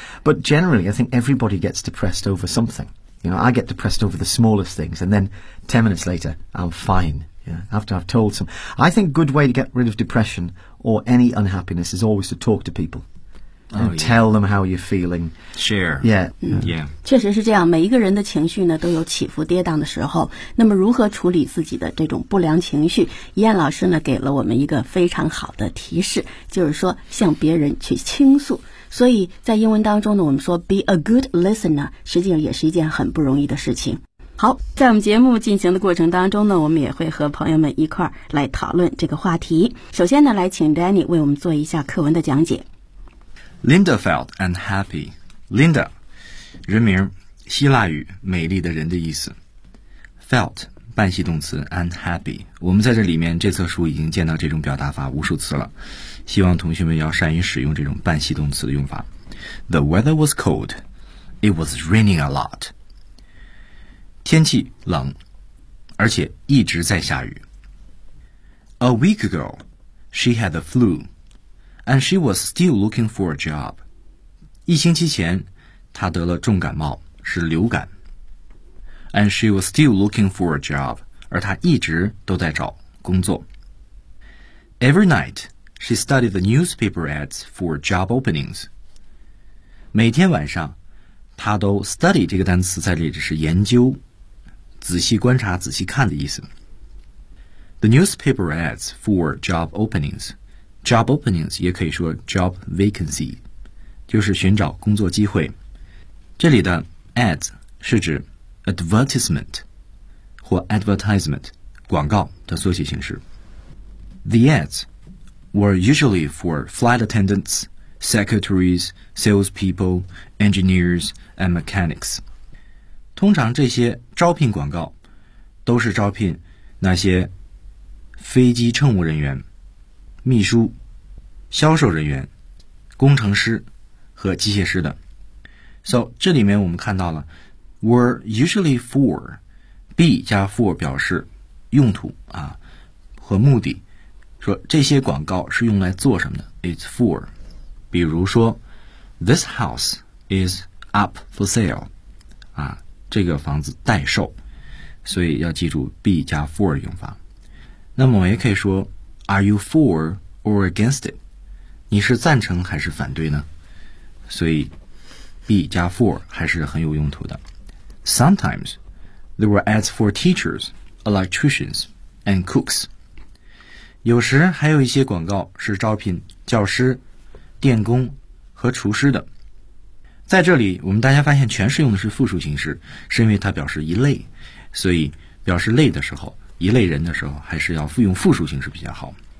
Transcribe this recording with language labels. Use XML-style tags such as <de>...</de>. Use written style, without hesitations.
<en>But generally, I think everybody gets depressed over something. You know, I get depressed over the smallest things, and then 10 minutes later, I'm fine. Yeah, after I've told some. I think a good way to get rid of depression or any unhappiness is always to talk to people. Tell them how you're feeling. Share. Yeah. Yeah.</en> <zh>确实是这样，每一个人的情绪呢都有起伏跌宕的时候。那么如何处理自己的这种不良情绪，燕老师呢给了我们一个非常好的提示，就是说向别人去倾诉。所以在英文当中呢，我们说 be a good listener 实际上也是一件很不容易的事情。好，在我们节目进行的过程当中呢，我们也会和朋友们一块儿来讨论这个话题。首先呢，来请 Danny 为我们做一下课文的讲解。</zh> <en>Linda felt unhappy.</en> <zh>Linda, 人名，希腊语，美丽的人的意思。 Felt, 半系动词 unhappy. 我们在这里面这册书已经见到这种表达法无数次了，希望同学们要善于使用这种半系动词的用法。</zh> <en>The weather was cold. It was raining a lot.</en> <zh>天气冷，而且一直在下雨。A</zh> <en>week ago, she had the flu, and she was still looking for a job.</en> <zh>一星期前，她得了重感冒，是流感。</zh> <en>And she was still looking for a job.</en> <zh>而她一直都在找工作。</zh> <en>Every night, she studied the newspaper ads for job openings.</en> <zh>每天晚上，她都 study 这个单词在这里是研究，仔细观察、仔细看的意思。</zh> <en>The newspaper ads for job openings. Job openings</en> <zh>也可以说</zh> <en>job vacancy,</en> <zh>就是寻找工作机会。这里的 ads 是指 advertisement 或 advertisement, 广告的缩写形式。</zh> <en>The ads were usually for flight attendants, secretaries, salespeople, engineers, and mechanics.</en> <zh>通常这些招聘广告都是招聘那些飞机乘务人员、秘书、销售人员、工程师和机械师的。 So, 这里面我们看到了 were usually for, be 加 for 表示用途啊和目的。说这些广告是用来做什么的 ?</zh> <en>It's for.</en> <zh>比如说 ,</zh> <en>this house is up for sale,</en> <zh>啊这个房子待售。所以要记住 be 加 for 用法。那么我也可以说 ,</zh> <en>are you for or against it?</en> <zh>你是赞成还是反对呢？所以 ,be 加 for 还是很有用途的。</zh> <en>Sometimes, there were ads for teachers, electricians, and cooks.</en> <zh>有时还有一些广告是招聘教师、电工和厨师的。在这里我们大家发现全是用的是复数形式，是因为它表示一类，所以表示类的时候一类人的时候还是要用复数形式比较好。</zh>